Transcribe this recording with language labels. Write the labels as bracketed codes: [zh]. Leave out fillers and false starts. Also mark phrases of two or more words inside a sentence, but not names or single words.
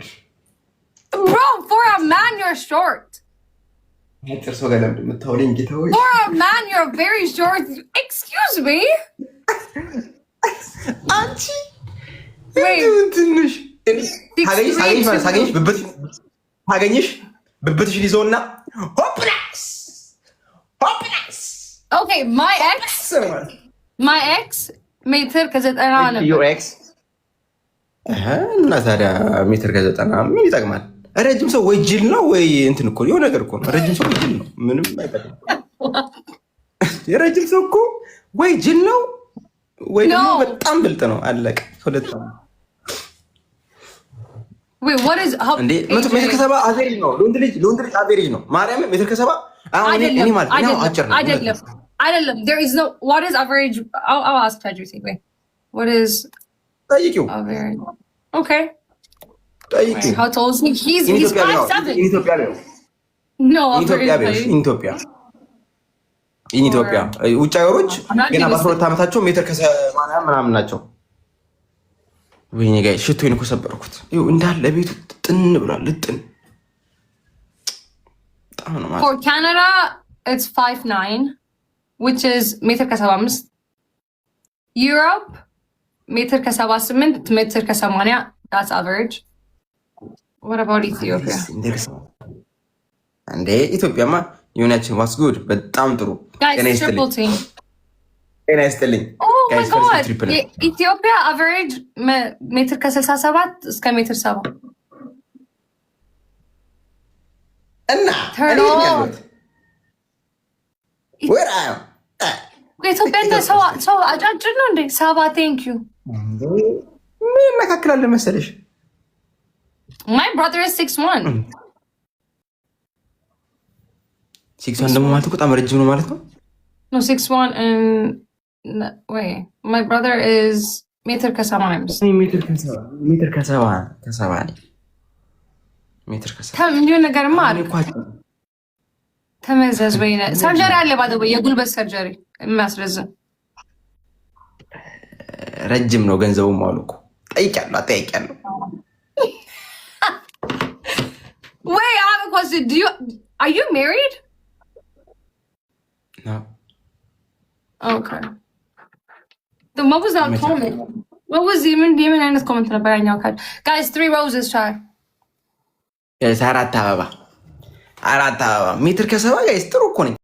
[en] bro, for a man you're short. [am] ጥርሶ ጋር ለምን የምታወሪኝ ጌታዬ? [en] For a man you're very short. Excuse me. [am] አንቺ ትንሽ ታገኝሽ ብብትሽን ይዘውና ሆፕላስ [en] Okay, my ex [am] ሜትር ከ90 ነበር። [en] your ex [am] እና ታዲያ ሜትር ከ90 ምን ይጠቅማል? ረጅም ሰው ወይ ጅል ነው ወይ እንትን እኮ የሆነ ነገር እኮ ነው። ረጅም ሰው ጅል ነው፣ ምንም አይጠቅም። የረጅም ሰው እኮ ወይ ጅል ነው ወይ ደግሞ በጣም ብልጥ ነው። አለቀ። ሁለት ነው። [en] Wait, what is [am] እንዴ? ሜትር ከ70 አቬሬጅ ነው። ለወንድ ልጅ አቬሬጅ ነው። ማርያም ሜትር ከ70 አሁን እኔ ማለት ነው አጭር ነው። [en] አይደለም there is no what is average. I'll ask ChatGPT. Wait, what is [am] ጠይቂው [en] average? Okay, [am] ጠይቂው. [en] how tall is he? He's 5'7". [am] ኢትዮጵያ ነው [en] No, [am] ኢትዮጵያ ውጭ ሀገሮች ገና በ12 ዓመታቸው ሜትር ከ80 ምናምን ናቸው። ወይኔ ጋይ ሽቶዬን እኮ ሰበርኩት። ይኸው እንዳለ ቤቱ ጥን ብሏል። ልጥን በጣም ነው ማለት። [en] For Canada it's 5'9", which is [am] ሜትር ከ75. Europe ሜትር ከ78 ሜትር ከ80. [en] That's average. What about Ethiopia? [am] እንዴ ኢትዮጵያማ ዩናችን [en] was good [am] በጣም ጥሩ። [en] Guys, triple team. [am] ጤና ይስጥልኝ። [en] Oh my god. [am] ኢትዮጵያ average ሜትር ከ67 እስከ ሜትር 70 እና ኢትዮጵያ ሰው አጫጭር ነው እንዴ? 70 [en] thank you. [am] ምን መካከል መሰለሽ? [en] My brother is 6'1". [am] 6'1" ደግሞ ማለት በጣም ረጅም ነው ማለት ነው። [en] No, 6'1" and wait, my brother is [am] ሜትር ከ75. ሜትር ከ70 እንዲሁ ነገርማ አለ። ተመዘዝ በይነ ሰርጀሪ አለ ባደው የጉልበት ሰርጀሪ የሚያስረዝም ረጅም ነው ገንዘቡም አሉ እኮ ጠይቂያለሁ። [en] Wait, I have a question. Are you married? No. Okay. Then what was that comment? What was even [am] አይነት comment ነበር ያኛው ካል? [en] Guys, 3 roses try. Yes, [am] አራት አበባ ሜትር ከ70 ጋይስ ጥሩ እኮ ነኝ።